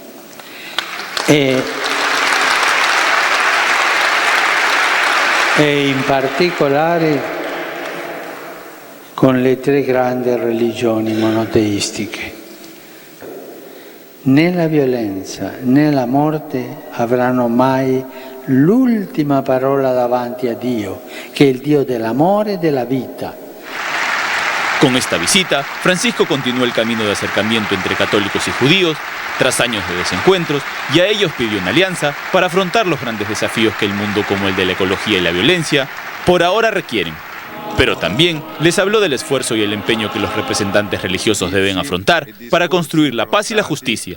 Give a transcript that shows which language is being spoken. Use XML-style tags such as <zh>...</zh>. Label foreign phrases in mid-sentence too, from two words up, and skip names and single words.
<it>E in particolare con le 3 grandi religioni monoteistiche. Né la violenza né la morte avranno mai l'ultima parola davanti a Dio, che è il Dio dell'amore e della vita.</it> <es>Con esta visita, Francisco continuó el camino de acercamiento entre católicos y judíos, tras años de desencuentros, y a ellos pidió una alianza para afrontar los grandes desafíos que el mundo como el de la ecología y la violencia por ahora requieren. Pero también les habló del esfuerzo y el empeño que los representantes religiosos deben afrontar para construir la paz y la justicia.</es>